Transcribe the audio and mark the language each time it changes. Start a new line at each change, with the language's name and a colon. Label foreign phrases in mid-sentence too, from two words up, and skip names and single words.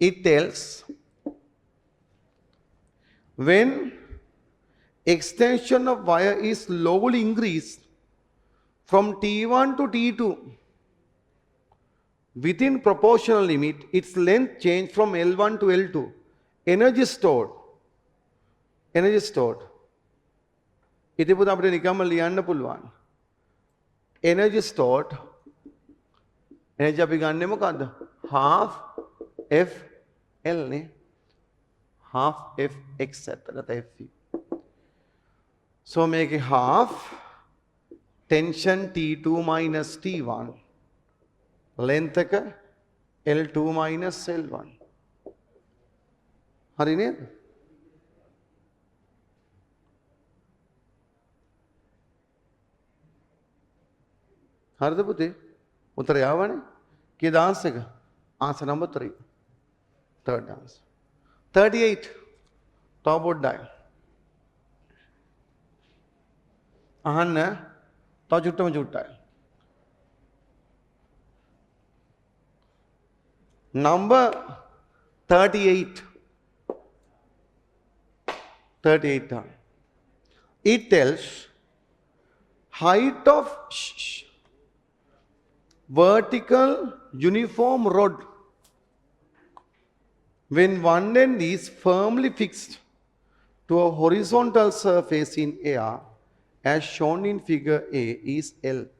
English: it tells when extension of wire is slowly increased from T1 to T2 within proportional limit, its length change from L1 to L2. Energy stored. Energy stored.
Sinhala: ඉතින් අපිට නිකම්ම ලියන්න පුළුවන්.
English: Energy stored.
Sinhala: Energy අපි ගන්නෙ මොකද්ද?
English: half F L නේ. half F X ඇත්තට F. So make it half tension T2 minus T1. Length එක L2 minus L1.
Sinhala: හරි නේද? හරිද පුතේ? උත්තරය ආවනේ. කීයද ආන්සර් එක?
English: Answer number 3. Third answer. 38.
Sinhala: තව පොඩ්ඩයි. අහන්න තව චුට්ටයි.
English: Number 38. 38. It tells height of vertical uniform rod when one end is firmly fixed to a horizontal surface in air as shown in figure A is L.